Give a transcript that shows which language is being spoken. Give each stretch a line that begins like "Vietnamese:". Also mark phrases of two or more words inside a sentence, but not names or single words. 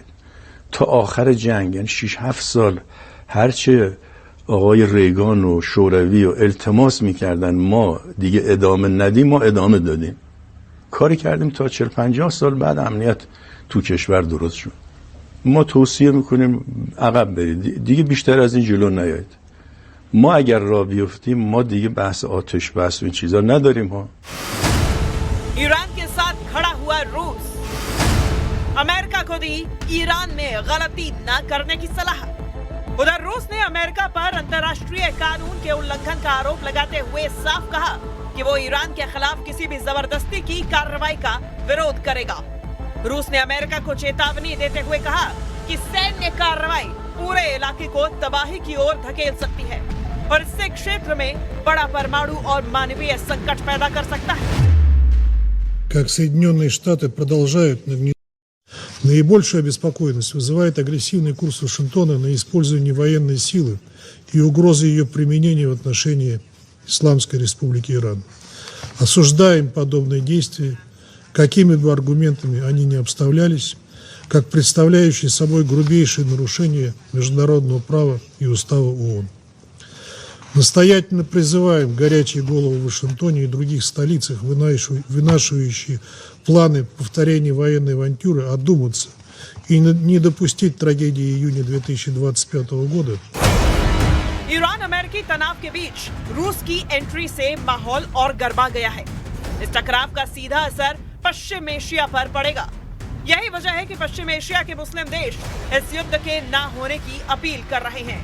Persian: تا آخر جنگ، یعنی 6-7 سال، هرچه آقای ریگان و شوروی و التماس میکردن ما دیگه ادامه ندیم، ما ادامه دادیم. کاری کردیم تا 40-50 سال بعد امنیت تو کشور درست شد. ما توصیه میکنیم عقب برید، دیگه بیشتر از این جلو نیایید. ما اگر راه بیفتیم ما دیگه بحث آتش بس و این چیزا نداریم ها.
Hindi: ईरान के साथ खड़ा हुआ रूस। अमेरिका को दी ईरान में गलती न करने की सलाह। उधर रूस ने अमेरिका पर अंतर्राष्ट्रीय कानून के उल्लंघन का आरोप लगाते हुए साफ कहा कि वो ईरान के खिलाफ किसी भी जबरदस्ती की कार्रवाई का विरोध करेगा। रूस ने अमेरिका को चेतावनी देते हुए कहा कि सैन्य कार्रवाई पूरे इलाके को तबाही की ओर धकेल सकती है और इससे क्षेत्र में बड़ा परमाणु और मानवीय संकट पैदा कर सकता है।
Russian: Как Соединенные Штаты продолжают наибольшую обеспокоенность вызывает агрессивный курс Вашингтона на использование военной силы и угрозы ее применения в отношении Исламской Республики Иран. Осуждаем подобные действия, какими бы аргументами они ни обставлялись. как представляющий собой грубейшее нарушение международного права и устава ООН. Настоятельно призываем горячие головы в Вашингтоне и других столицах, вынашивающие планы повторения военной авантюры, одуматься и не допустить трагедии июня 2025 года.
Hindi: ईरान अमेरिकी तनाव के बीच रूस की एंट्री से माहौल और गर्मा गया है। इस टकराव का सीधा असर पश्चिम एशिया पर पड़ेगा। यही वजह है कि पश्चिम एशिया के मुस्लिम देश इस युद्ध के ना होने की अपील कर रहे हैं।